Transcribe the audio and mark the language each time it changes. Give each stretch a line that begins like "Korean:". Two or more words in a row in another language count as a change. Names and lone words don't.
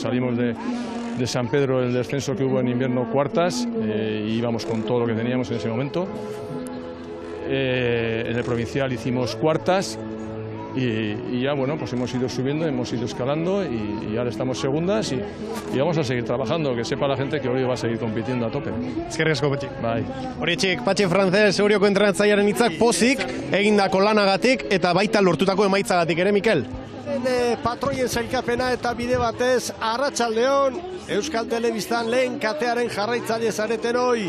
Spanish: Salimos de San Pedro, el descenso que hubo en invierno, cuartas, y íbamos con todo lo que teníamos en ese momento. En el provincial hicimos cuartas. Y ya bueno, pues hemos ido subiendo, hemos ido escalando y ahora estamos segundas y vamos a seguir trabajando, que sepa la gente que Orio va a seguir compitiendo a tope.
Basque: Eskerrik asko, Patxi. Bai. Horietxik, Patxi Frances, Orioko entrenatzailearen hitzak pozik, egindako lanagatik eta baita lortutako emaitzagatik ere, Mikel? Patroien sailkapena eta bide batez, arratsaldeon, Euskal Telebistan lehen katearen jarraitzaile zareten hoi.